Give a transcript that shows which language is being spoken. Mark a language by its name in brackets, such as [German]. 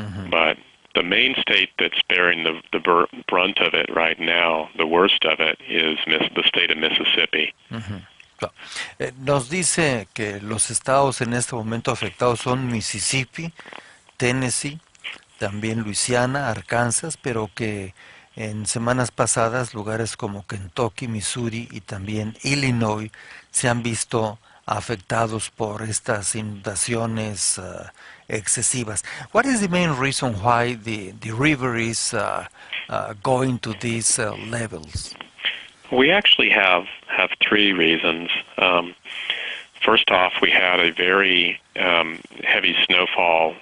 [English] But the main state that's bearing the brunt of it right now, the worst of it, is the state of Mississippi. [Spanish] Nos dice que los estados en este momento afectados son Mississippi, Tennessee, también Luisiana, Arkansas, pero que en semanas pasadas lugares como Kentucky, Missouri y también Illinois se han visto afectados por estas inundaciones excesivas. [English] What is the main reason why the river is going to these levels? We actually have 3 reasons. First off, we had a very heavy snowfall.